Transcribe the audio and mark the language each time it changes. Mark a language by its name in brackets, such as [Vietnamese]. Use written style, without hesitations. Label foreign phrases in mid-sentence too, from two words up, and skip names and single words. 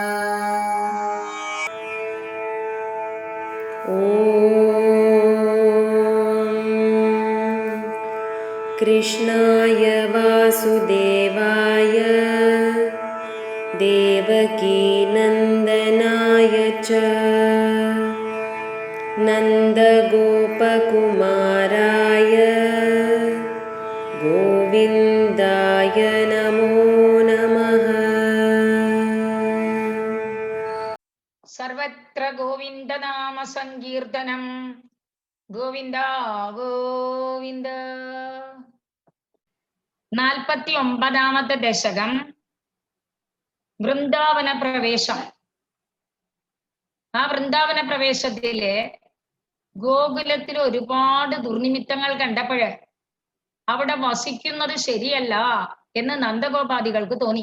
[Sanskrit] ॐ कृष्णाय वासुदेवाय देवकीनन्दनाय च नन्दगोपकुमाराय गोविन्दाय नमो नमः। സർവത്ര ഗോവിന്ദനാമ സങ്കീർത്തനം. ഗോവിന്ദ ഗോവിന്ദ. [Malayalam] 49ാമത്തെ ദശകം വൃന്ദാവന പ്രവേശം. ആ വൃന്ദാവന പ്രവേശത്തിലെ ഗോകുലത്തിൽ ഒരുപാട് ദുർനിമിത്തങ്ങൾ കണ്ടപ്പോഴ് അവിടെ വസിക്കുന്നത് ശരിയല്ല എന്ന് നന്ദഗോപാദികൾക്ക് തോന്നി.